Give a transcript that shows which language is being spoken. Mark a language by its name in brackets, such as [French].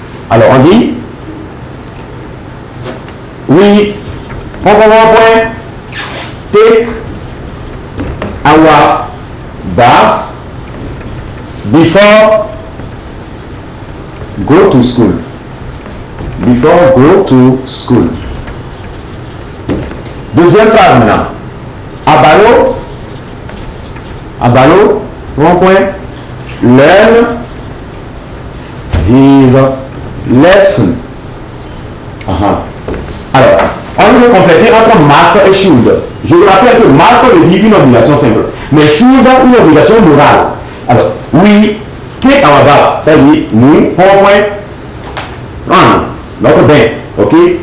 [French] Alors on dit, oui, on va voir un point, [English] take our bath before go to school. before go to school. [French] Deuxième phrase maintenant. [English] Abalo, [French] bon point, [English] learn his lesson. [French] Alors, on veut compléter entre must et should. Je vous rappelle que must veut dire une obligation simple, mais should une obligation morale. Alors, [English] we take our bath, [French] c'est-à-dire nous, point, notre bain, ok?